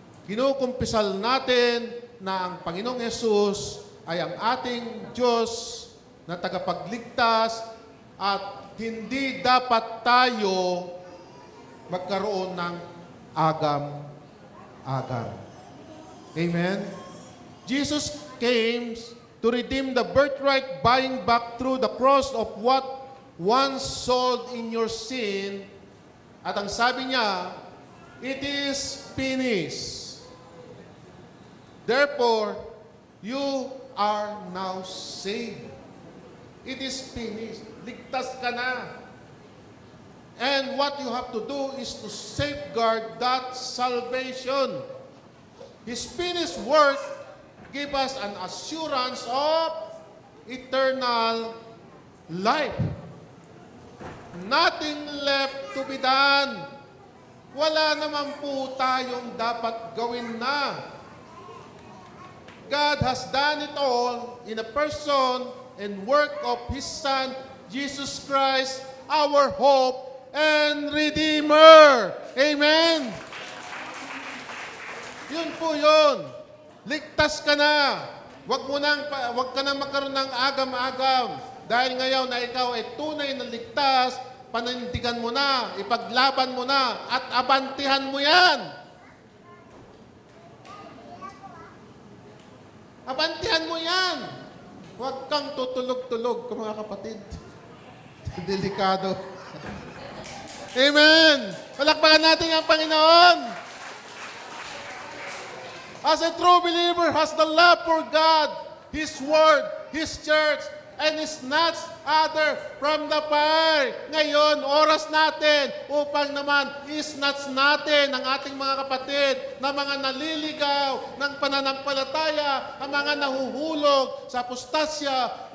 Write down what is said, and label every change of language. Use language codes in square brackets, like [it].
[tl] Kinukumpisal natin na ang Panginoong Yesus ay ang ating Diyos na tagapagligtas at hindi dapat tayo magkaroon ng agam-agam. [en] Amen? Jesus came to redeem the birthright, buying back through the cross of what once sold in your sin. [tl] At ang sabi niya, [en] it is finished. Therefore, you are now saved. It is finished. [tl] Ligtas ka na. [en] And what you have to do is to safeguard that salvation. His finished work give us an assurance of eternal life. Nothing left to be done. [tl] Wala naman po tayong dapat gawin na. [en] God has done it all in a person and work of His Son, Jesus Christ, our hope and Redeemer. Amen? [tl] Yun po yun. Ligtas ka na. Wag ka na magkaroon ng agam-agam. Dahil ngayon na ikaw ay tunay na ligtas, panindigan mo na, ipaglaban mo na, at abantihan mo yan. Abantihan mo yan. Huwag kang tutulog-tulog, mga kapatid. Delikado. Amen. Palakpakan natin ang Panginoon. [en] As a true believer has the love for God, His Word, His Church, and is not other from the fire. [tl] Ngayon, oras natin upang naman isnats natin ang ating mga kapatid na mga naliligaw ng pananampalataya, ang mga nahuhulog sa apostasya.